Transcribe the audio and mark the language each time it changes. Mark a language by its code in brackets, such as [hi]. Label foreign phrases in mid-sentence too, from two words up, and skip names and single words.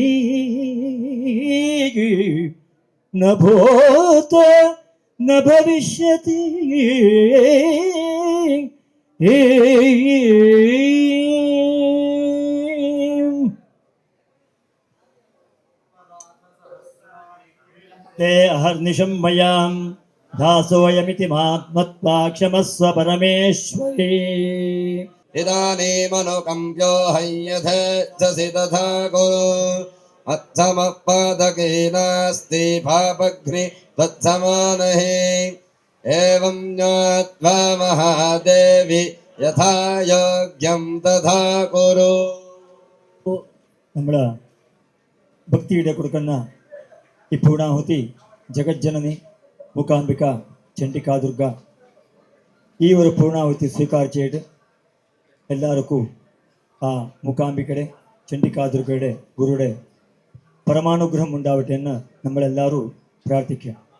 [sa] ന ഭൂതോ ന ഭവിഷ്യതി തേ അഹർനിശം മയാം दासोऽयमिति मात्मत्वा क्षमस्व परमेश्वरी इदानीमनुकम्प्यो हय्यथेच्छसि तथा कुरु मत्समपादकेनास्ति पापघ्नि त्वत्समानहि एवं ज्ञात्वा महादेवी यथा योग्यं तथा कुरु [ml] നമ്മളെ ഭക്തിയുടെ കൊടുക്കുന്ന ഈ പൂർണാഹുതി ജഗജ്ജനനി മൂകാംബിക ചണ്ഡികാ ദുർഗ ഈ ഒരു പൂർണ്ണാഹുതി സ്വീകരിച്ചിട്ട് എല്ലാവർക്കും ആ മൂകാംബികയുടെ ചണ്ഡികാ ദുർഗയുടെ ഗുരുയുടെ പരമാനുഗ്രഹം ഉണ്ടാവട്ടെ എന്ന് നമ്മളെല്ലാവരും പ്രാർത്ഥിക്കുക.